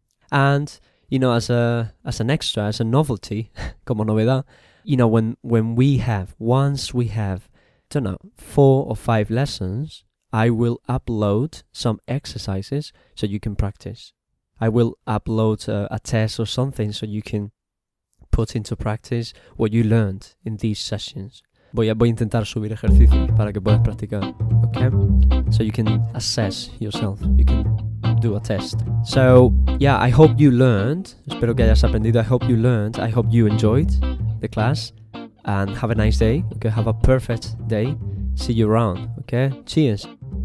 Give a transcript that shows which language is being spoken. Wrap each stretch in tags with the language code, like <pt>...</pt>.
<en>And, you know, as an extra, as a novelty,</en> <es>como novedad,</es> <en>you know, once we have, I don't know, 4 or 5 lessons, I will upload some exercises so you can practice. I will upload a test or something so you can put into practice what you learned in these sessions.</en> <es>Voy a intentar subir ejercicios para que puedas practicar, okay?</es> <en>So you can assess yourself, you can do a test. So, yeah, I hope you learned.</en> <es>Espero que hayas aprendido.</es> <en>I hope you learned. I hope you enjoyed the class. And have a nice day, okay? Have a perfect day. See you around, okay? Cheers.</en>